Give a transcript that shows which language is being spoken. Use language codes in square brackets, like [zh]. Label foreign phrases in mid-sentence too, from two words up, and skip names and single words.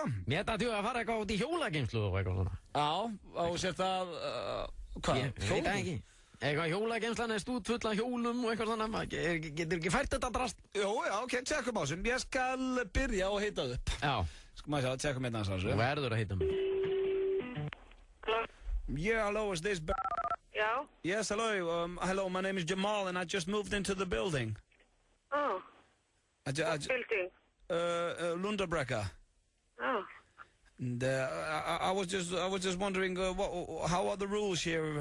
[is] Mér ætla að fara eitthvað út í hjólageymslu og eitthvað svona. Já, og sért að, hvað? Ég veit það ekki. Eitthvað hjólageymslan stúd full af hjólum og eitthvað svona. Getur ekki fært þetta drast? Jó, já, ok, tjekkum á þessum. Ég skal byrja og heita upp. Já. Skal maður sjá, tjekkum hérna hans. Þú verður að heita mig. [en] Hello? Yeah, hello, is this... Yeah? Yes, hello. Hello, my name is Jamal and I just moved into the building. Oh. What building? Lundabrekka. Oh. And, I was just wondering, how are the rules here?